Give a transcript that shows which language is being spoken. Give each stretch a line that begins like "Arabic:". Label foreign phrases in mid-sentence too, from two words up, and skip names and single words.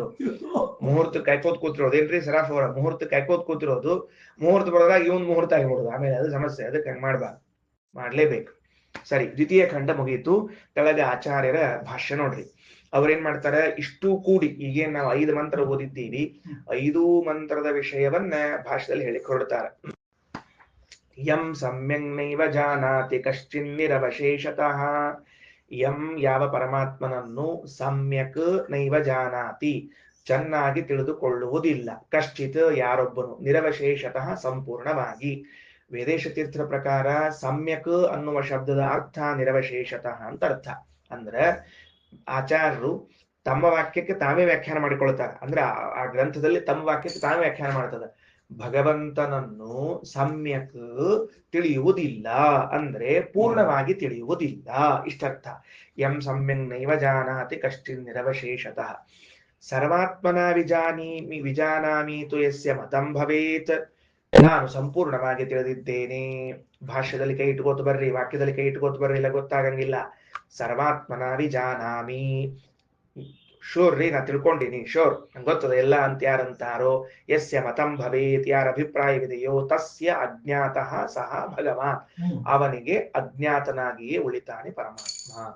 Kannada: ಮುಹೂರ್ತ ಕಾಯ್ಕೋತ್ ಕೂತಿರೋದು ಏನ್ರಿ ಸರಾಫ್ ಅವರ, ಮುಹೂರ್ತ ಕಾಯ್ಕೋತ್ ಕೂತಿರೋದು, ಮುಹೂರ್ತ ಬರೋದಾಗ ಇವನ್ ಮುಹೂರ್ತ ಆಗಿಬಿಡೋದು ಆಮೇಲೆ, ಅದು ಸಮಸ್ಯೆ. ಅದಕ್ಕೆ ಹಂಗ್ ಮಾಡ್ಬಾರ್ದು, ಮಾಡ್ಲೇಬೇಕು. ಸರಿ, ದ್ವಿತೀಯ ಖಂಡ ಮುಗೀತು. ಕೆಳಗೆ ಆಚಾರ್ಯರ ಭಾಷ್ಯ ನೋಡ್ರಿ. ಅವ್ರೇನ್ ಮಾಡ್ತಾರೆ, ಇಷ್ಟು ಕೂಡಿ ಈಗೇನ್ ನಾವು 5 ಮಂತ್ರ ಓದಿದ್ದೀವಿ, 5 ಮಂತ್ರದ ವಿಷಯವನ್ನ ಭಾಷ್ಯದಲ್ಲಿ ಹೇಳಿ ಹೊರಡ್ತಾರೆ.
Sanskrit: ಯಂ ಸಮ್ಯಕ್ ನೈವ ಜಾನಾತಿ ಕಶ್ಚಿನ್ನಿರವಶೇಷತಃ.
Kannada: ಯಂ ಯಾವ ಪರಮಾತ್ಮನನ್ನು
Sanskrit: ಸಮ್ಯಕ್ ನೈವ ಜಾನಾತಿ
Kannada: ಚೆನ್ನಾಗಿ ತಿಳಿದುಕೊಳ್ಳುವುದಿಲ್ಲ, ಕಶ್ಚಿತ್ ಯಾರೊಬ್ಬನು, ನಿರವಶೇಷತಃ ಸಂಪೂರ್ಣವಾಗಿ. ವೇದೇಶ ತೀರ್ಥರ ಪ್ರಕಾರ ಸಮ್ಯಕ್ ಅನ್ನುವ ಶಬ್ದದ ಅರ್ಥ ನಿರವಶೇಷತಃ ಅಂತ ಅರ್ಥ. ಅಂದ್ರೆ ಆಚಾರ್ಯರು ತಮ್ಮ ವಾಕ್ಯಕ್ಕೆ ತಾವೇ ವ್ಯಾಖ್ಯಾನ ಮಾಡಿಕೊಳ್ತಾರೆ. ಅಂದ್ರೆ ಆ ಗ್ರಂಥದಲ್ಲಿ ತಮ್ಮ ವಾಕ್ಯಕ್ಕೆ ತಾವೇ ವ್ಯಾಖ್ಯಾನ ಮಾಡ್ತದೆ. ಭಗವಂತನನ್ನು ಸಮ್ಯಕ್ ತಿಳಿಯುವುದಿಲ್ಲ ಅಂದ್ರೆ ಪೂರ್ಣವಾಗಿ ತಿಳಿಯುವುದಿಲ್ಲ, ಇಷ್ಟರ್ಥ.
Sanskrit: ಯಂ ಸಮ್ಯಕ್ ನೈವ ಜಾನಾತಿ ಕಶ್ಚಿನ್ ನಿರವಶೇಷತಃ. ಸರ್ವಾತ್ಮನ ವಿಜಾನಾಮಿ ತು ಯಸ್ಯ ಮತಂ ಭವೇತ್.
Kannada: ನಾನು ಸಂಪೂರ್ಣವಾಗಿ ತಿಳಿದಿದ್ದೇನೆ. ಭಾಷ್ಯದಲ್ಲಿ ಕೈ ಇಟ್ಕೋತ ಬರ್ರಿ, ವಾಕ್ಯದಲ್ಲಿ ಕೈ ಇಟ್ಕೋತ ಬರ್ರಿ, ಇಲ್ಲ ಗೊತ್ತಾಗಂಗಿಲ್ಲ.
Sanskrit: ಸರ್ವಾತ್ಮನ ವಿಜಾನಾಮಿ,
Kannada: ಶೋರ್ ರೀ, ನಾ ತಿಳ್ಕೊಂಡಿನಿ, ಶೋರ್ ನಂಗೆ ಗೊತ್ತದ ಎಲ್ಲ ಅಂತ ಯಾರಂತಾರೋ.
Sanskrit: ಯಸ್ಯ ಮತಂ ಭವೇತ್,
Kannada: ಯಾರ ಅಭಿಪ್ರಾಯವಿದೆಯೋ,
Sanskrit: ತಸ್ಯ ಅಜ್ಞಾತಃ ಸಹ ಭಗವಾನ್,
Kannada: ಅವನಿಗೆ ಅಜ್ಞಾತನಾಗಿಯೇ ಉಳಿತಾನೆ ಪರಮಾತ್ಮ.